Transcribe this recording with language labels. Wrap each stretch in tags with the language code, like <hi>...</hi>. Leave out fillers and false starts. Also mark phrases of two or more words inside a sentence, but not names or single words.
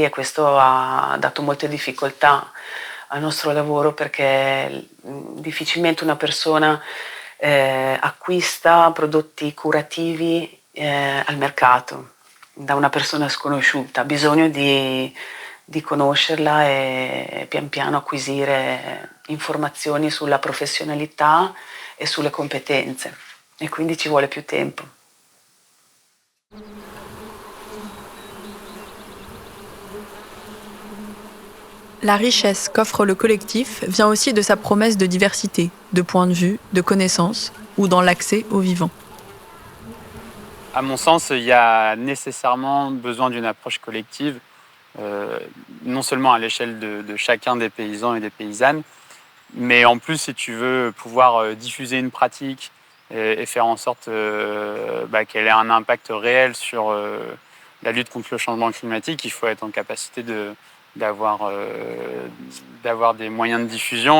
<it>e questo ha dato molte difficoltà al nostro lavoro perché difficilmente una persona acquista prodotti curativi al mercato da una persona sconosciuta, ha bisogno di conoscerla e pian piano acquisire informazioni sulla professionalità e sulle competenze e quindi ci vuole più tempo.</it> <fr>La richesse qu'offre le collectif vient aussi de sa promesse de diversité, de points de vue, de connaissances ou dans l'accès au vivant. À mon sens, il y a nécessairement besoin d'une approche collective, non seulement à l'échelle de chacun des paysans et des paysannes, mais en plus, si tu veux pouvoir diffuser une pratique et faire en sorte qu'elle ait un impact réel sur la lutte contre le changement climatique, il faut être en capacité d'avoir des moyens de diffusion.</fr>